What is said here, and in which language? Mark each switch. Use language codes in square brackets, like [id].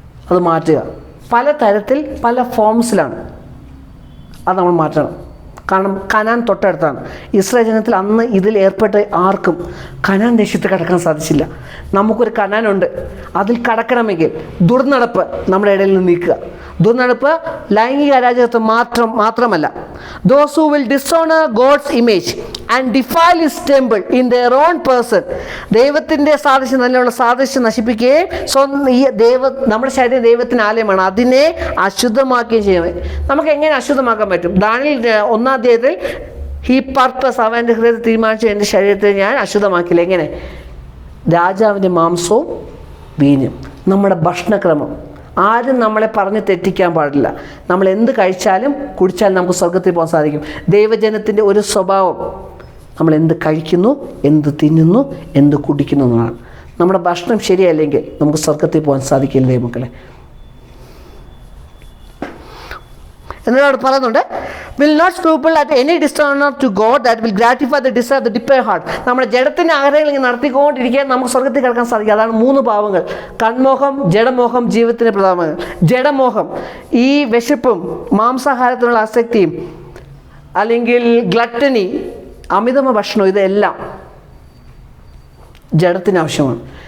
[ml] അത് മാറ്റുക. പല തരത്തിൽ, പല ഫോംസിലാണ്. അത് നമ്മൾ മാറ്റണം. കാരണം കനാൻ തൊട്ടടുത്താണ്. ഇസ്രായേൽ ജനത്തിൽ അന്ന് ഇതിൽ ഏർപ്പെട്ട ആർക്കും കനാൻ ദേശത്ത് കടക്കാൻ സാധിച്ചില്ല. നമുക്കൊരു കനാനുണ്ട്. അതിൽ കടക്കണമെങ്കിൽ ദുർനടപ്പ് നമ്മുടെ ഇടയിൽ നിന്ന് നീക്കുക. ദുർനടപ്പ് ലൈംഗിക അരാജകത്വം മാത്രമല്ല. [en] Those who will dishonor God's image and defile His temple in their own person, [ml] ദൈവത്തിൻ്റെ സാദൃശ്യം, നല്ലുള്ള സാദൃശ്യം നശിപ്പിക്കുകയും നമ്മുടെ ശരീരം ദൈവത്തിന് ആലയമാണ്, അതിനെ അശുദ്ധമാക്കുകയും ചെയ്യുന്നത്. നമുക്ക് എങ്ങനെ അശുദ്ധമാക്കാൻ പറ്റും? ദാനിയേൽ 1-ാം അധ്യായത്തിൽ ഈ പർപ്പസ് അവൻ്റെ ഹൃദയത്തിൽ തീരുമാനിച്ചു, എൻ്റെ ശരീരത്തെ ഞാൻ അശുദ്ധമാക്കില്ല. എങ്ങനെ? രാജാവിൻ്റെ മാംസവും വീഞ്ഞും. നമ്മുടെ ഭക്ഷണക്രമം ആരും നമ്മളെ പറഞ്ഞ് തെറ്റിക്കാൻ പാടില്ല. നമ്മൾ എന്ത് കഴിച്ചാലും കുടിച്ചാലും നമുക്ക് സ്വർഗത്തിൽ പോകാൻ സാധിക്കും. ദൈവജനത്തിൻ്റെ ഒരു സ്വഭാവം, നമ്മൾ എന്ത് കഴിക്കുന്നു, എന്ത് തിന്നുന്നു, എന്ത് കുടിക്കുന്നു എന്നതാണ്. നമ്മുടെ ഭക്ഷണം ശരിയല്ലെങ്കിൽ നമുക്ക് സ്വർഗത്തിൽ പോകാൻ സാധിക്കില്ല ദൈവമക്കളെ. എന്നോട് പറയുന്നുണ്ട്, [en] will not scruple at any dishonor to God that will gratify the desire of the depraved heart. [ml] നമ്മുടെ ജഡത്തിൻ്റെ ആഗ്രഹങ്ങൾ ഇങ്ങനെ നടത്തിക്കൊണ്ടിരിക്കാൻ നമുക്ക് സ്വർഗത്തിൽ കിടക്കാൻ സാധിക്കും. അതാണ് 3 പാവങ്ങൾ: കൺമോഹം, ജഡമോഹം, ജീവിതത്തിൻ്റെ പ്രധാനങ്ങൾ. ജഡമോഹം, ഈ വിശപ്പും മാംസാഹാരത്തിനുള്ള ആസക്തിയും അല്ലെങ്കിൽ ഗ്ലട്ടനി, അമിതമായ ഭക്ഷണം, ഇതെല്ലാം ജഡത്തിന് ആവശ്യമാണ്.